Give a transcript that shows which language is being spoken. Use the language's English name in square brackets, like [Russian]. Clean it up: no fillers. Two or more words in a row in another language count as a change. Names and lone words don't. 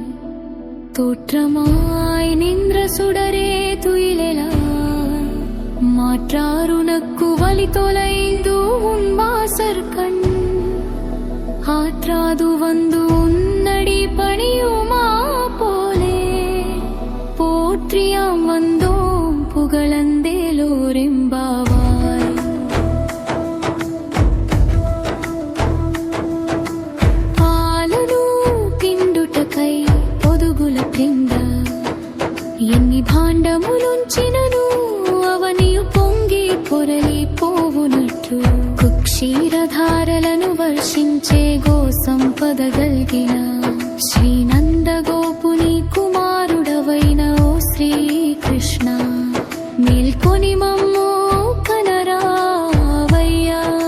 [Tamil] தோற்றமாய் நின்ற சுடரே துயிலெழாய் மாற்றாருனக்கு வலி தொலைந்து உன் வாசற்கண் ஆற்றாது வந்து உன்னடி பணியுமா போலே போற்றியாம் வந்தோம் புகழந்தேலோரெம்பாவாய். [Telugu] పాలను పిండుటకై పొదుగుల క్రింద ఎన్ని భాండములుంచినను అవనియు పొంగి పొరలి పోవునట్లు కుక్షీరధారలను వర్షించే గో సంపద గల్గిన శ్రీనందగోపుని కుమారుడవైన ఓ శ్రీకృష్ణ మేల్కొని మమ్ము కనరావయ్యా.